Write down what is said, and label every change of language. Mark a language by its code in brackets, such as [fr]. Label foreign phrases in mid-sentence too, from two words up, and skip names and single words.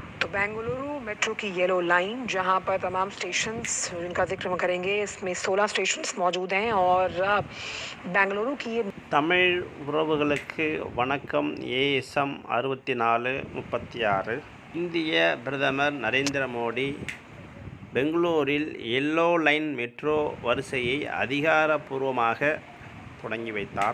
[hi] बेंगलुरु मेट्रो की येलो लाइन जहां पर तमाम स्टेशंस जिनका जिक्र हम करेंगे, इसमें 16 स्टेशंस मौजूद हैं और बेंगलुरु की ये [ta] தமிழ் உறவுகளுக்கு வணக்கம். ஏஎஸ்எம் 6436. இந்திய பிரதமர் நரேந்திர மோடி பெங்களூரில் [en] yellow line [ta] மெட்ரோ வரிசையை அதிகாரப்பூர்வமாக தொடங்கி வைத்தார்.